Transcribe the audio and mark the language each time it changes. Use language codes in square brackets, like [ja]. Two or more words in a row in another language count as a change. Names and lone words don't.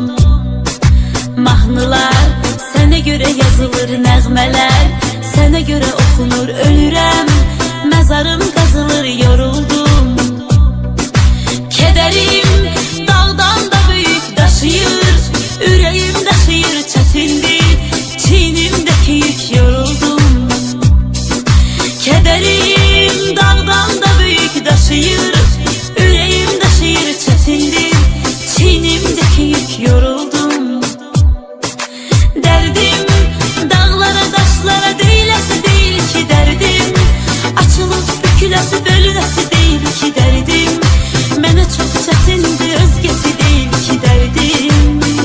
[az] Mahnılar sənə görə yazılır, nəğmələr sənə görə oxunur, ölürəm, məzarım qazılır, yoruldum. Kədərim dağdan da büyük daşıyır, ürəyim daşıyır, çətindir, çiynimdəki yük, yoruldum. [tr] Kederim dağdan da büyük daşıyır, yüreğim daşıyır, çetindir, çiğnimdeki yük, yoruldum. Derdim dağlara taşlara değilesi değil ki derdim, açılıp bükülesi bölünesi değil ki derdim, mənə çok çetindi özgesi değil ki derdim.